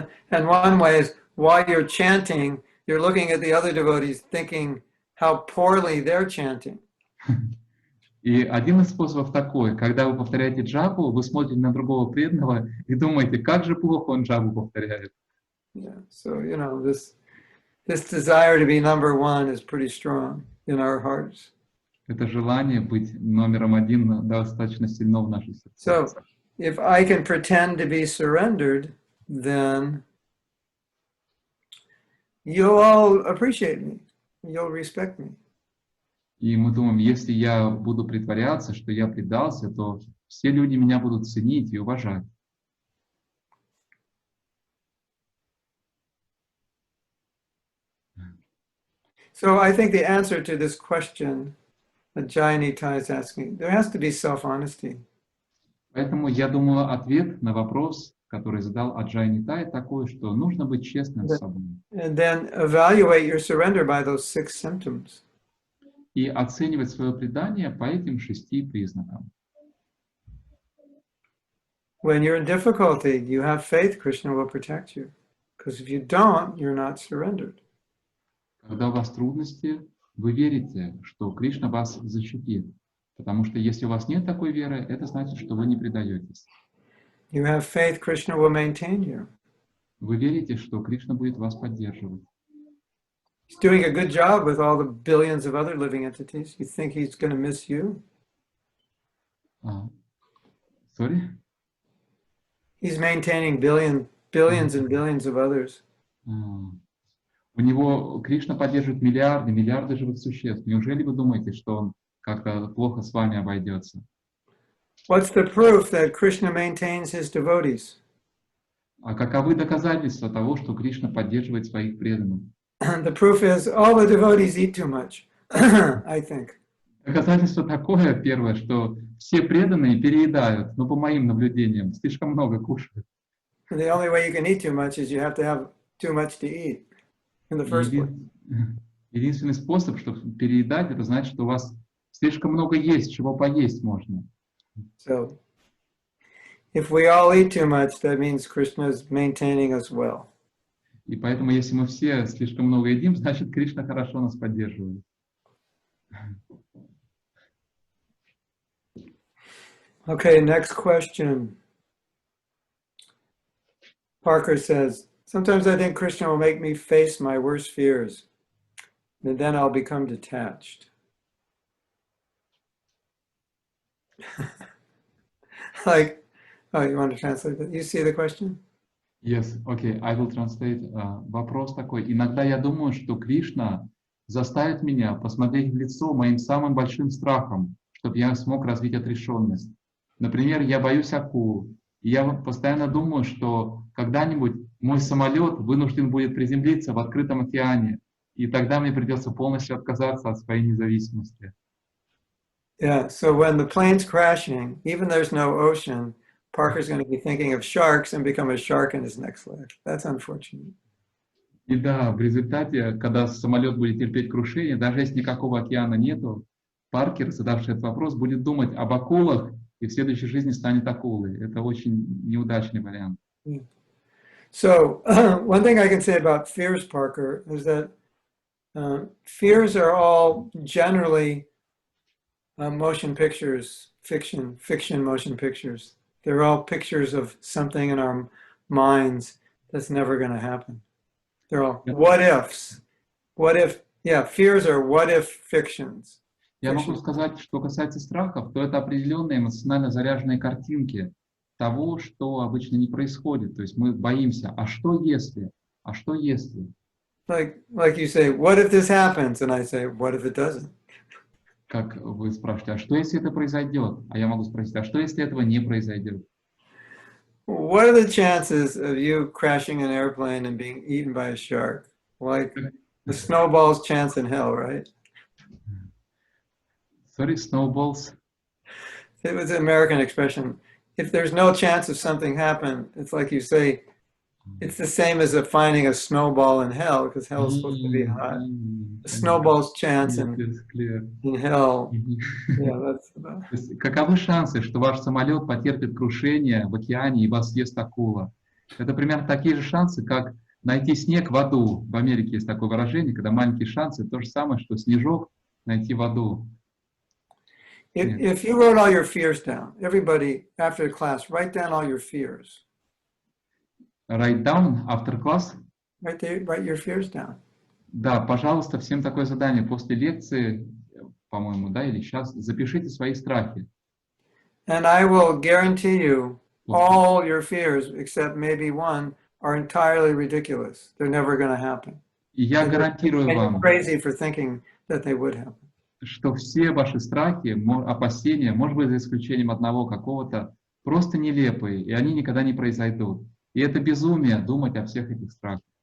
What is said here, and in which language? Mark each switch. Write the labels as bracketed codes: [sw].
[en] And one way is while you're chanting, you're looking at the other devotees thinking how poorly they're chanting. [ru] И один из способов такой, когда вы повторяете джапу, вы смотрите на другого преданного и думаете, как же плохо он джапу повторяет. [en] Yeah, so you know this desire to be number one is pretty strong in our hearts. [ru] Это желание быть номером один достаточно сильно в нашей сердце. [en] So if I can pretend to be surrendered, then you'll all appreciate me. You'll respect me. [ru] И мы думаем, если я буду притворяться, что я предался, то все люди меня будут ценить и уважать. [en] So I think the answer to this question that Jayanita is asking, there has to be self-honesty. [ru] Поэтому я думаю, ответ на вопрос, который задал Аджай Нитай, такой, что нужно быть честным с собой. [en] And then evaluate your surrender by those 6 symptoms. [ru] И оценивать свое предание по этим 6 признакам. [en] When you're in difficulty, you have faith, Krishna will protect you. Because if you don't, you're not surrendered. [ru] Когда у вас трудности, вы верите, что Кришна вас защитит. Потому что если у вас нет такой веры, это значит, что вы не предаетесь. [en] You have faith, Krishna will maintain you. [ru] Вы верите, что Кришна будет вас поддерживать. [en] He's doing a good job with all the billions of other living entities. You think he's going to miss you? Sorry? He's maintaining billions and billions of others. [ru] У него Кришна поддерживает миллиарды живых существ. Неужели вы думаете, что он как-то плохо с вами обойдется? [en] What's the proof that Krishna maintains his devotees? [ru] А каковы доказательства того, что Кришна поддерживает своих преданных? [en] The proof is all the devotees eat too much, I think. [ru] Доказательство такое, первое, что все преданные переедают, но по моим наблюдениям, слишком много кушают. [en] The only way you can eat too much is you have to have too much to eat in the first place. [ru] Единственный способ, чтобы переедать, это значит, что у вас слишком много есть, чего поесть можно. [en] So, if we all eat too much, that means Krishna is maintaining us well. [ru] И поэтому, если мы все слишком много едим, значит, Кришна хорошо нас поддерживает. [en] Okay, next question. Parker says, sometimes I think Krishna will make me face my worst fears, and then I'll become detached. Like, oh, you want to translate that? You see the question? Yes, okay, I will translate. [ru] Вопрос такой. Иногда я думаю, что Кришна заставит меня посмотреть в лицо моим самым большим страхом, чтобы я смог развить отрешенность. Например, я боюсь акул. И я постоянно думаю, что когда-нибудь мой самолет вынужден будет приземлиться в открытом океане, и тогда мне придется полностью отказаться от своей независимости. [en] Yeah, so when the plane's crashing, even there's no ocean, Parker's going to be thinking of sharks and become a shark in his next life. That's unfortunate. [ru] И да, в результате, когда самолет будет терпеть крушение, даже если никакого океана нету, Паркер, задавший этот вопрос, будет думать об акулах и в следующей жизни станет акулой. Это очень неудачный вариант. [en] So one thing I can say about fears, Parker, is that fears are all generally motion pictures, fiction motion pictures. They're all pictures of something in our minds that's never going to happen. They're all what ifs. What if, yeah, fears are what if fictions. [ru] Я могу сказать, что касается страхов, то это определенные эмоционально заряженные картинки того, что обычно не происходит. То есть мы боимся, а что если? А что если? [en] Like you say, what if this happens? And I say, what if it doesn't? [ru] Как вы спрашиваете, а что если это произойдет? А я могу спросить, а что если этого не произойдет? [en] What are the chances of you crashing an airplane and being eaten by a shark? Like the snowball's chance in hell, right? Sorry, snowballs. It was an American expression. If there's no chance of something happen, it's like you say, it's the same as finding a snowball in hell, because hell is supposed to be hot. The snowball's chance in hell. Yeah, that's about... [ru] Каковы шансы, что ваш самолет потерпит крушение в океане и вас съест акула? Это примерно такие же шансы, как найти снег в аду. В Америке есть такое выражение, когда маленькие шансы, то же самое, что снежок найти в аду. [en] If you wrote all your fears down, everybody after class, write down all your fears. Write down after class? Write your fears down. [ru] Да, пожалуйста, всем такое задание. После лекции, по-моему, да, или сейчас, запишите свои страхи. [en] And I will guarantee you all your fears, except maybe one, are entirely ridiculous. They're never going to happen. [ru] И я гарантирую вам, [en] crazy for thinking that they would happen. [ru] Что все ваши страхи, опасения, может быть, за исключением одного какого-то, просто нелепые, и они никогда не произойдут. И это безумие думать о всех этих страхах.